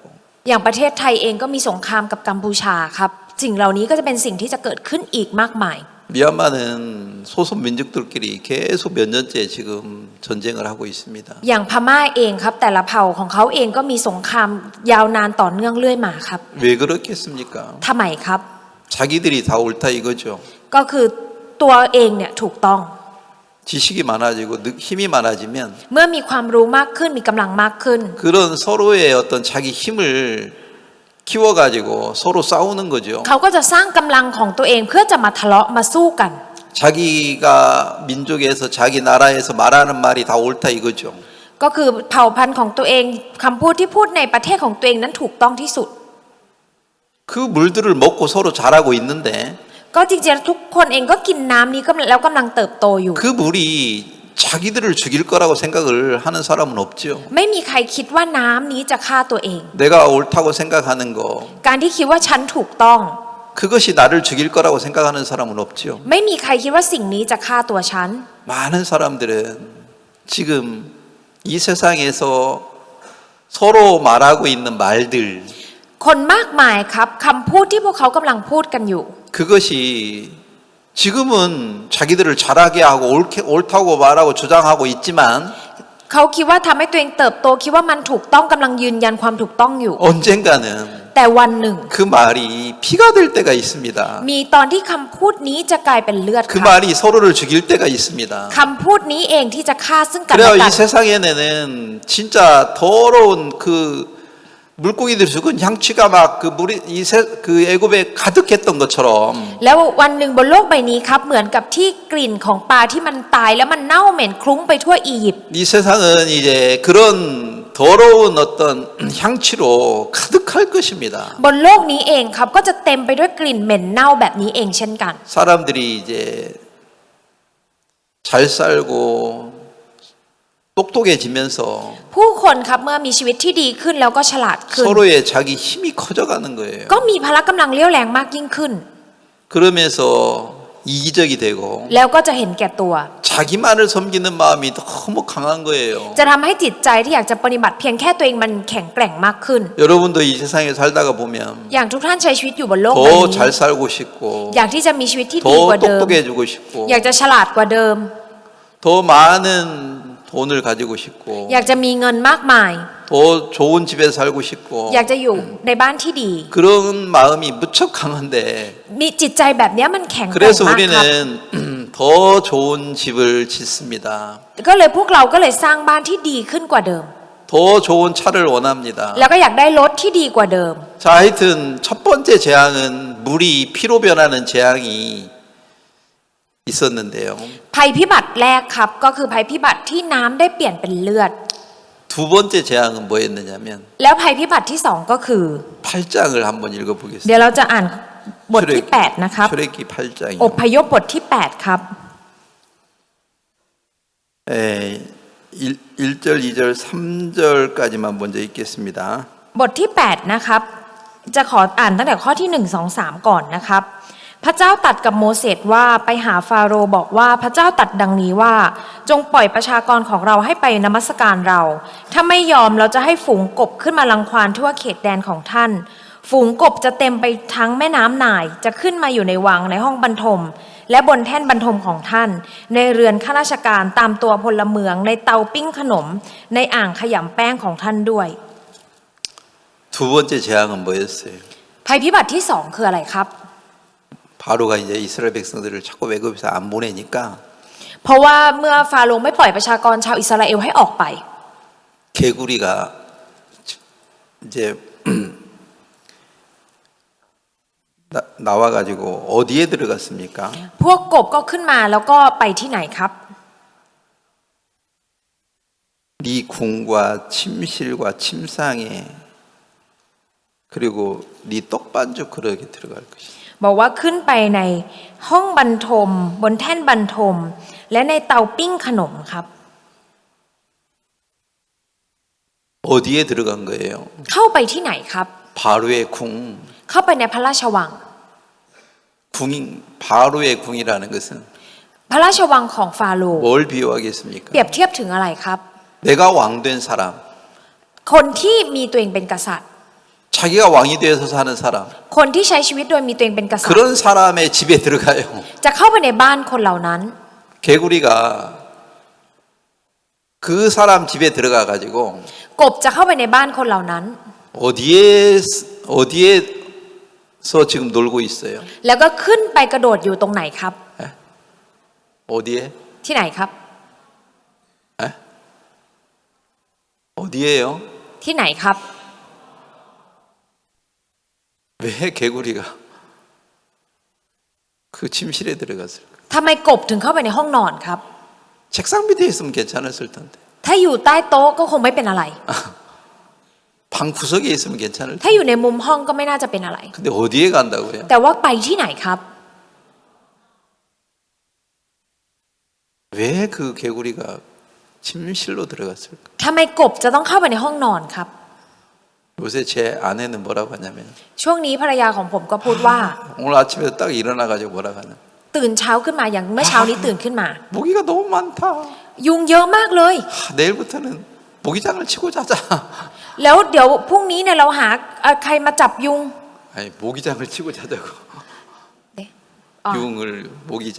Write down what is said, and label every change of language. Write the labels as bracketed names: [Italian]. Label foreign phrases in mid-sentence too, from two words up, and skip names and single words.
[Thai] อย่างประเทศไทยเองก็มีสงครามกับกัมพูชาครับสิ่งเหล่านี้ก็จะเป็นสิ่งที่จะเกิดขึ้นอีกมากมาย [Korean] 미얀마는 소수 민족들끼리 계속 몇 년째 지금 전쟁을 하고 있습니다. [Thai] อย่างพม่าเองครับแต่ละเผ่าของเขาเองก็มีสงครามยาวนานต่อเนื่องเรื่อยมาครับ [Korean] 왜 그렇겠습니까? [Thai] ทำไมครับ [Korean] 자기들이 다 옳다 이거죠. [Thai] ก็คือตัวเองเนี่ยถูกต้อง [Korean] 지식이 많아지고 힘이 많아지면 [Thai] เมื่อมีความรู้มากขึ้นมีกำลังมากขึ้น [Korean] 그런 서로의 어떤 자기 힘을 키워가지고 서로 싸우는 거죠. [Thai] เขาก็จะสร้างกำลังของตัวเองเพื่อจะมาทะเลาะมาสู้กัน [Korean] 자기가 민족에서 자기 나라에서 말하는 말이 다 옳다 이거죠. [Thai] ก็คือเผ่าพันธุ์ของตัวเองคำพูดที่พูดในประเทศของตัวเองนั้นถูกต้องที่สุด [Korean] 그 물들을 먹고 서로 자라고 있는데 [Thai] ก็จริงๆทุกคนเองก็กินน้ำนี้แล้วกำลังเติบโตอยู่ [Korean] 그 물이 자기들을 죽일 거라고 생각을 하는 사람은 없죠. [Thai] ไม่มีใครคิดว่าน้ำนี้จะฆ่าตัวเอง [Korean] 내가 옳다고 생각하는 거 [Thai] การที่คิดว่าฉันถูกต้อง [Korean] 그것이 나를 죽일 거라고 생각하는 사람은 없죠. [Thai] ไม่มีใครคิดว่าสิ่งนี้จะฆ่าตัวฉัน [Korean] 많은 사람들은 지금 이 세상에서 서로 말하고 있는 말들 [Thai] คนมากมายครับคำพูดที่พวกเขากำลังพูดกันอยู่ [Korean] 그것이 지금은 자기들을 잘하게 하고 옳다고 말하고 주장하고 있지만 [Thai] เขาคิดว่าทำให้ตัวเองเติบโตคิดว่ามันถูกต้องกำลังยืนยันความถูกต้องอยู่ [Korean] 언젠가는 [Thai] แต่วันหนึ่ง [Korean] 그 말이 피가 될 때가 있습니다. [Thai] มีตอนที่คำพูดนี้จะกลายเป็นเลือด [Korean] 그 [Thai] ครับ [Korean] 말이 서로를 죽일 때가 있습니다. [Thai] คำพูดนี้เองที่จะฆ่าซึ่งกัน [Korean] 그래요. [Thai] และกั [Korean] 이 [Thai] น [Korean] 세상에는 진짜 더러운 그 물고기들이 죽은 향취가 막 그 애굽에 가득했던 것처럼 [Thai] แล้ววันหนึ่งบนโลกใบนี้ครับเหมือนกับที่กลิ่นของปลาที่มันตายแล้วมันเน่าเหม็นคลุ้งไปทั่วอียิปต์ [Korean] 이 세상은 이제 그런 더러운 어떤 향취로 가득할 것입니다. [Thai] บนโลกนี้เองครับก็จะเต็มไปด้วยกลิ่นเหม็นเน่าแบบนี้เองเช่นกัน [Korean] 사람들이 이제 잘 살고 똑똑해지면서 [Thai] ผู้คนครับเมื่อมีชีวิตที่ดีขึ้นแล้วก็ฉลาดขึ้น [Korean] 서로의 자기 힘이 커져가는 거예요. [Thai] ก็มีพละกำลังเลี้ยวแรงมากยิ่งขึ้น [Korean] 그러면서 이기적이 되고 [Thai] แล้วก็จะเห็นแก่ตัว [Korean] 자기만을 섬기는 마음이 너무 강한 거예요. [Thai] จะทำให้จิตใจที่อยากจะปฏิบัติเพียงแค่ตัวเองมันแข็งแกร่งมากขึ้น [Korean] 여러분도 이 세상에 살다가 보면 [Thai] อย่างทุกท่านใช้ชีวิตอยู่บนโลกใบ [Korean] 더 [Thai] นี้ [Korean] 잘 살고 싶고 [Thai] อยากที่จะมีชีวิตที่ดี [Korean] 더 [Thai] กว่าเดิม [Korean] 똑똑해지고 싶고 [Thai] อยากจะฉลาดกว่าเดิม [Korean] 더 많은 돈을 가지고 싶고 [Thai] อยากจะมีเงินมากมาย [Korean] 더 좋은 집에 살고 싶고 [Thai] อยากจะอยู่ในบ้านที่ดี [Korean] 그런 마음이 무척 강한데 [Thai] มีจิตใจแบบนี้มันแข็งแกร่ง [Korean] 그래서 [Thai] มากครับ [Korean] 우리는 더 좋은 집을 짓습니다. [Thai] ก็เลยพวกเราก็เลยสร้างบ้านที่ดีขึ้นกว่าเดิม [Korean] 더 좋은 차를 원합니다. [Thai] แล้วก็อยากได้รถที่ดีกว่าเดิม [Korean] 자, 하여튼 첫 번째 재앙은 물이 피로 변하는 재앙이 있었는데요. [Thai] ภัยพิบัติแรกครับก็คือภัยพิบัติที่น้ำได้เปลี่ยนเป็นเลือด [Korean] 두 번째 재앙은 뭐였느냐면 [Thai] แล้วภัยพิบัติที่สองก็คือ [Korean] 8장을 한번 [Thai] เดี๋ยว [Korean] 읽어보겠습니다. [Thai] เราจะอ่านบทที่ 8 นะครับ [Korean] 출애굽기 [Thai] อ [Korean] 8장이요. [Thai] พยพบทที่ 8 ครับ [Korean] 1절, 2절, 3절까지만 먼저 읽겠습니다. [Thai] บทที่ 8 นะครับ จะขออ่านตั้งแต่ข้อที่ 1 2 3 ก่อนนะครับ พระเจ้าตรัสกับโมเสสว่าไปหาฟาโรห์บอกว่าพระเจ้าตรัสดังนี้ว่าจงปล่อยประชากรของเราให้ไปนมัสการเรา ถ้าไม่ยอมเราจะให้ฝูงกบขึ้นมารังควานทั่วเขตแดนของท่าน ฝูงกบจะเต็มไปทั้งแม่น้ำไนายจะขึ้นมาอยู่ในวังในห้องบรรทม และบนแท่นบรรทมของท่าน ในเรือนข้าราชการตามตัวพลเมืองในเตาปิ้งขนม ในอ่างขยำแป้งของท่านด้วย [Korean] 두 번째 재앙은 뭐였어요? [Thai] ภัยพิบัติที่สองคืออะไรครับ [Korean] 바로가 이제 이스라엘 백성들을 자꾸 외국에서 안 보내니까 [Thai] เพราะว่าเมื่อฟาโรห์ไม่ปล่อยประชากรชาวอิสราเอลให้ออกไป [Korean] 개구리가 이제 나와가지고 어디에 들어갔습니까? [Thai] พวกกบก็ขึ้นมาแล้วก็ไปที่ไหนครับ [Korean] 네 궁과 침실과 침상에 그리고 네 떡반죽 그릇에 들어갈 것이다. [Thai] บอกว่าขึ้นไปในห้องบรรทม บนแท่นบรรทม และในเตาปิ้งขนมครับ [Korean] 어디에 들어간 거예요? [Thai] เข้าไปที่ไหนครับ [Korean] 바로의 궁. [Thai] เข้าไปในพระราชวัง [Korean] 바로의 궁이라는 것은 [Thai] พระราชวังของฟาโรห์ [Korean] 뭘 비유하겠습니까? [Thai] เปรียบเทียบถึงอะไรครับ [Korean] 내가 왕된 사람, [Thai] คนที่มีตัวเองเป็นกษัตริย์ [Korean] 자기가 왕이 되어서 사는 사람, [Thai] คนที่ใช้ชีวิตโดยมีตัวเองเป็นกษัตริย์ [Korean] 그런 사람의 집에 들어가요. [Thai] จะเข้าไปในบ้านคนเหล่านั้น [Korean] 개구리가 그 사람 집에 들어가 가지고 [Thai] กบจะเข้าไปในบ้านคนเหล่านั้น [Korean] 어디에서 지금 놀고 있어요? [Thai] แล้วก็ขึ้นไปกระโดดอยู่ตรงไหนครับ [Korean] 어디에? [Thai] ที่ไหนครับ [Korean] 어디에요? [Thai] ที่ไหนครับ [Korean] 왜 개구리가 그 침실에 들어갔을까? [Thai] ทำไมกบถึงเข้าไปในห้องนอนครับ [Korean] 책상 밑에 있으면 괜찮았을 텐데. [Thai] ถ้าอยู่ใต้โต๊ะก็คงไม่เป็นอะไร [Korean] 방 구석에 있으면 괜찮을 [Thai] ถ้า [Korean] 텐데. [Thai] อยู่ในมุมห้องก็ไม่น่าจะเป็นอะไร [Korean] 근데 어디에 간다고요? [Thai] แต่ว่าไปที่ไหนครับ [Korean] 왜 그 개구리가 침실로 들어갔을까? [Thai] ทำไมกบจะต้องเข้าไปในห้องนอนครับ [Korean] 요새 제 아내는 뭐라고 하냐면 [Thai] ช่วงนี้ภรรยาของผมก็พูดว่า [Korean] 오늘 아침에 딱 일어나 가지고 뭐라고 하냐? [Thai] ตื่นเช้าขึ้นมาอย่างเมื่อเช้านี้ตื่นขึ้นมา [Korean] 모기가 너무 많다. [Thai] ยุงเยอะมากเลย [Korean] 내일부터는 모기장을 치고 자자. [Thai] แล้วเดี๋ยวพรุ่งนี้เนี่ยเราหาใครมาจับยุง [Korean] 아니 모기장을 치고 자자고. [Thai] อ๋อ [Korean] 융을 모기장.